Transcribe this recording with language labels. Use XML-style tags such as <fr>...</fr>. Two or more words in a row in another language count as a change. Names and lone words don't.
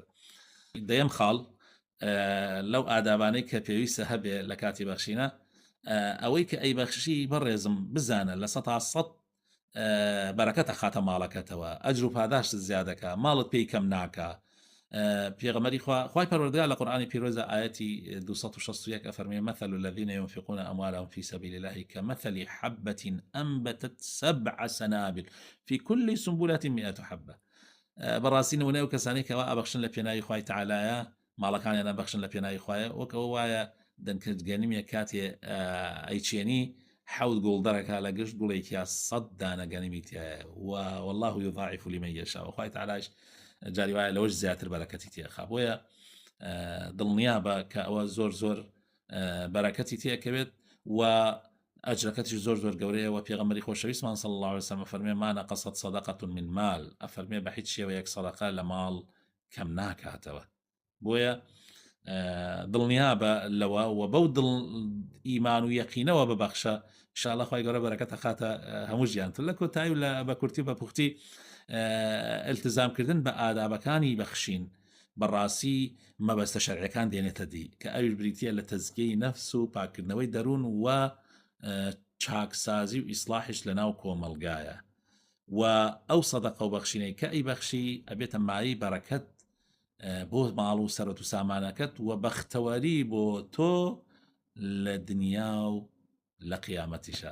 <ckb>دەیەم خاڵ لەو ئادابانەی کە پێویستە هەبێ لە کاتی بەخشینە ئەوەی کە ئەیبەخشی بەڕێزم بزانە لە 100% بەرەکەتە خاتە ماڵەکەتەوە ئەجر و پاداشت زیادەکە ماڵت پێی کەم ناکە. پێغەمبەری خوای پەروەردگار لە قورئانی پیرۆزە ئاەتی 261 ئەفەرمێ</ckb> <ar>مثل الذين ينفقون أموالهم في سبيل الله كمثل حبة أنبتت 7 سنابل في كل سنبلة 100 حبة.</ar> <ckb>بەڕاستی نمونەی ئەو کەسانی کەوا ئەبەخشن لە پێناوی خوای تەعالایە ماڵەکانیان ئەبەخشن لە پێناوی خوایە وەکەوە وایە دەنکردگەنیمە کاتێ ئەیچێنی حەوت گوڵدەرەکە لە گشت گوڵێکیا 100 دانە گەنیمی تایە</ckb> <ar>والله يضاعف لمن يشاء</ar> <ckb>وخوای تەعالاش جاری وایە لەوەش زیاتر بەرەکەتی تێخا بۆیە دڵنیا بە کە ئەوە زۆر زۆر بەرەکەتی تێکەوێت و ئەجرەکەتیش زۆر زۆر گەورەیە و پێغەمبەری خۆشەویستمان</ckb> <ar>صلی الله عليه وسلم</ar> <ckb>فەرمێ</ckb> <ar>ما نقصت صدقة من مال</ar> <ckb>ئەفەرمێ بە هیچ شێوەیەک سەدەقە لە ماڵ کەم ناکاتەوە. بۆیە دڵنیا بە لەوە و بەو دڵ ئیمان و یەقینەوە ببەخشە ئینشاءالله خوای گەورە بەرەکەتە خاتە هەموو ژیانتر لە کۆتایی و لە بە کورتی و بە پوختی التزامکردن بە ئادابەکانی بەخشین بەڕاستی مەبەستە شەرعیەکان دێنێتە دی کە ئەویش بریتیە لە تەزکیەی نەفس و پاکردنەوەی دەروون و چاکسازی و ئیسلاحش لە ناو کۆمەلگایە و ئەو سەدەقە و بەخشینەی کە ئەی بەخشی ئەبێتە مایی بەرەکەت بۆ ماڵ و سەرەت و سامانەکەت وە بەختەوەری بۆ تۆ لە دنیا و لە قیامەتیشە.</ckb>